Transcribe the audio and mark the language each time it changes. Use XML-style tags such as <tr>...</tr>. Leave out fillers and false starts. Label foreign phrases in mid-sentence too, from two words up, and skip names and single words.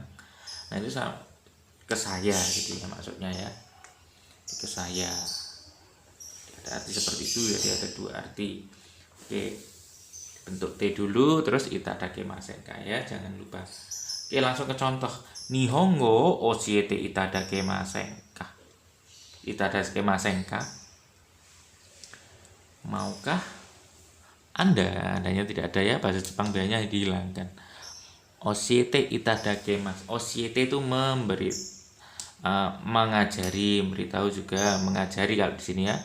<id>Nah, itu sama ke saya gitu ya maksudnya ya. Ke saya. Ada arti seperti itu, jadi ada dua arti. Oke. Bentuk T dulu, terus</id> <ja>いただけませんか</ja> <id>ya, jangan lupa. Oke, langsung ke contoh.</id> <ja>日本語教えていただけませんか. いただけませんか.</ja> <id>Maukah Anda? Andanya tidak ada ya, bahasa Jepang B-nya dihilangkan.</id> <ja>教えていただけます.</ja> <id>Oshiete itu memberi, mengajari, memberitahu juga, mengajari kalau di sini ya.</id>